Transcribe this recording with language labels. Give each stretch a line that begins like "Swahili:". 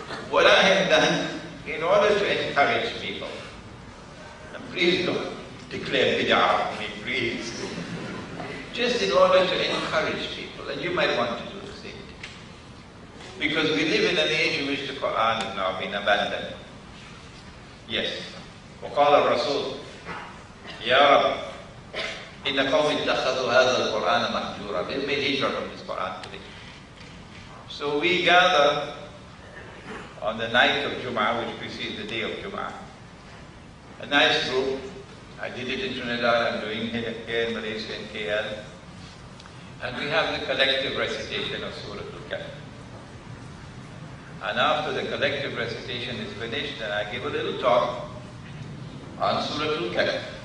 English: What I have done in order to encourage people, and please don't declare bid'ah on me, please. Just in order to encourage people, and you might want to do the same thing. Because we live in an age in which the Quran has now been abandoned. Yes.
Arabic: وقال الرسول يا رب إن قوم اتخذوا هذا القرآن مهجورا.
English: They've made hijrah from this Quran today. So we gather on the night of Jum'ah, which precedes the day of Jum'ah. A nice group. I did it in Trinidad, I'm doing it here in Malaysia, in KL. And we have the collective recitation of Surah Al-Kahf. And after the collective recitation is finished, then I give a little talk on Surah Al-Kahf.